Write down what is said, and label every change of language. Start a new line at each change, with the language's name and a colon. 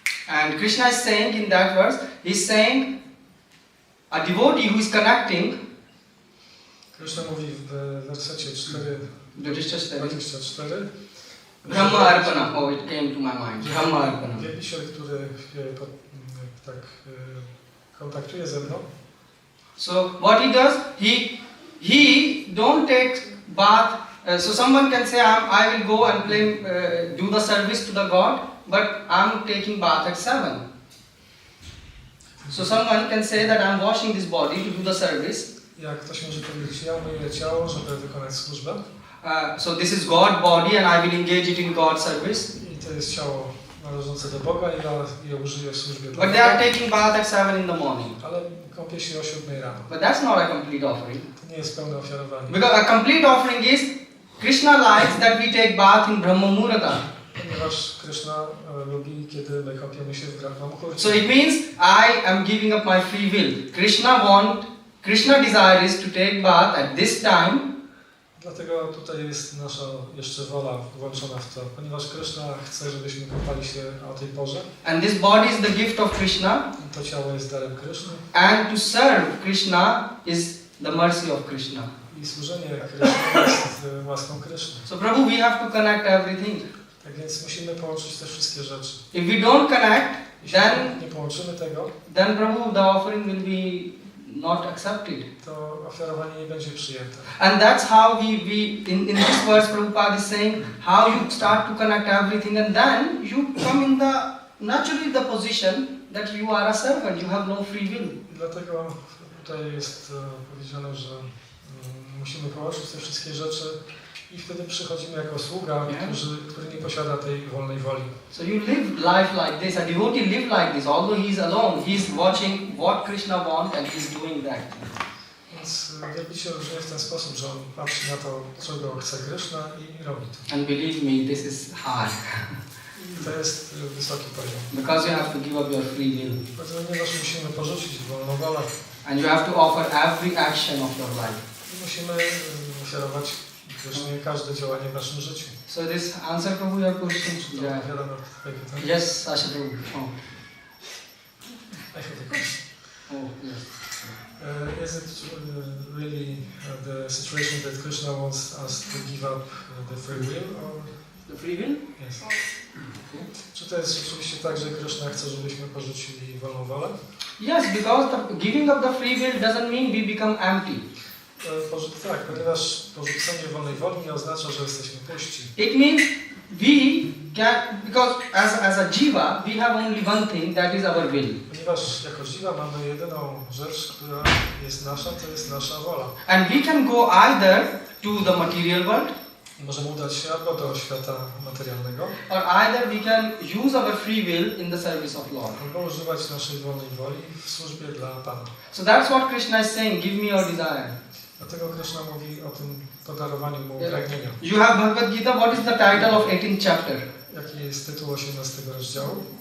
English: And Krishna is saying in that verse, he's saying, a devotee who is connecting.
Polish: Krishna mówi w wersecie 4:24.
English: Brahma Arpana. Oh, it came to my mind. Brahma Arpana.
Polish: Wielbiciel, który tak kontaktuje ze mną.
English: So what he does, he don't take bath. So someone can say, I will go and play, do the service to the God, but I'm taking bath at 7. So someone can say that I'm washing this body to do the service.
Polish: Jak ktoś może powiedzieć, ja myję ciało, żeby wykonać służbę.
English: So this is God's body and I will engage it in God's service.
Polish: I to jest ciało należące do Boga i ja je użyję w służbie dla
English: But they are taking bath at 7 in the morning.
Polish: Ale kąpię się o 7 rano.
English: But that's not a complete offering.
Polish: To nie jest pełne ofiarowanie.
English: Because a complete offering is, Krishna likes that we take bath in Brahma Muhurta.
Polish: Ponieważ Krishna lubi, kiedy my kąpiemy się w Brahma Muhurcie.
English: So it means I am giving up my free will. Krishna desire is to take bath at this time.
Polish: Dlatego tutaj jest nasza jeszcze wola włączona w to, ponieważ Krishna chce, żebyśmy kąpali się o tej porze.
English: And this body is the gift of Krishna.
Polish: To ciało jest darem Krishny.
English: And to serve Krishna is the mercy of Krishna.
Polish: I służenie Krishna jest łaską Krishny.
English: So Prabhu, we have to connect everything.
Polish: Tak więc musimy połączyć te wszystkie rzeczy.
English: If we don't connect,
Polish: Jeśli
English: then
Polish: nie połączymy tego,
English: then Prabhu, the offering will be not accepted.
Polish: to ofiarowanie nie będzie przyjęte.
English: And that's how we in this verse Prabhupada is saying how you start to connect everything, and then you come in naturally the position that you are a servant, you have no free will.
Polish: I dlatego tutaj jest powiedziane, że musimy połączyć te wszystkie rzeczy I wtedy przychodzimy jako sługa, który nie posiada tej wolnej woli.
English: So you live life like this, a devotee live like this, although he is alone, he is watching what Krishna wants and he is doing that.
Polish: Więc wielbiciel żyje w ten sposób, że on patrzy na to, czego chce Krishna i robi to.
English: And believe me, this is hard.
Polish: I to jest wysoki poziom.
English: Because you have to give up your free will.
Polish: Ponieważ musimy porzucić wolną wolę.
English: And you have to offer every action of your life.
Polish: I musimy ofiarować Krishnie każde działanie w naszym życiu.
English: So this answer Prabhu your question? Yeah. Yes, Sasha Prabhu. Oh. I have a question. Oh, yes. Is it really the situation that Krishna wants us to give up the free will? Or? The free will? Yes.
Polish: Czy to jest rzeczywiście tak, że Krishna chce, żebyśmy porzucili wolną wolę?
English: Yes, because giving up the free will doesn't mean we become empty.
Polish: Tak, ponieważ porzucenie wolnej woli nie oznacza, że jesteśmy puści.
English: It means we can, because as a jiva, we have only one thing, that is our will.
Polish: Ponieważ jako jiva mamy jedyną rzecz, która jest nasza, to jest nasza wola.
English: And we can go either to the material world,
Polish: możemy udać się albo do świata materialnego,
English: or either we can use our free will in the service of Lord.
Polish: albo używać naszej wolnej woli w służbie dla Pana.
English: So that's what Krishna is saying, give me your desire.
Polish: Dlatego Krishna mówi o tym podarowaniu mu pragnienia.
English: You have BhagavatGita, what is the title of 18th chapter?
Polish: Jaki jest tytuł 18 rozdziału?